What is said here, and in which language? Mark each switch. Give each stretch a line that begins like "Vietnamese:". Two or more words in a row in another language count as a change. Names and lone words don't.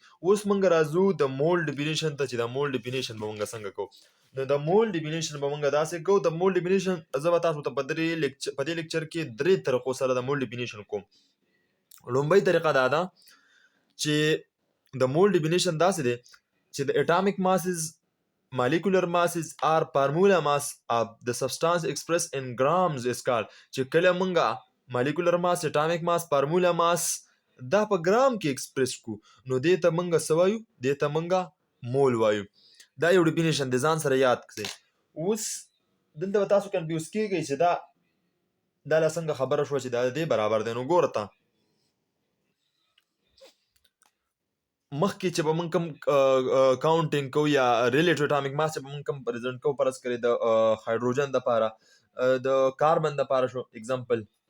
Pashto: اوس موږ راځو د
English: mole definition
Pashto: ته چې د
English: mole definition
Pashto: به موږ څنګه کوو. نو د
English: mole definition
Pashto: به موږ داسې کوو. د
English: mole definition
Pashto: زه به تاسو ته په دې لیکچر کې 3 طریقو سره د
English: mole definition
Pashto: کوم. لومبۍ طریقه دا ده چې د
English: mole definition
Pashto: داسې دی چې د
English: atomic masses, molecular masses or formula mass of the substance expressed in grams is called.
Pashto: چې کله مونږه
English: molecular mass، atomic mass، formula mass
Pashto: دا په ګرام کې ایکسپریس کو، نو دې ته مونږه څه وایو؟ دې ته مونږه مول وایو. دا یو ډیفینیشن دی، ځان سره یاد کړئ. اوس دلته به تاسو کنفیوز کیږئ چې دا لا څنګه خبره شوه چې دا دې برابر دی. نو ګوره ته مخکې چې به موږ کوم کاونټینګ کوو یا
English: relative atomic mass
Pashto: چې به موږ کوم پرزنټ کوو، فرض کړئ د هایډروجن دپاره، د کاربن دپاره شو اگزامپل.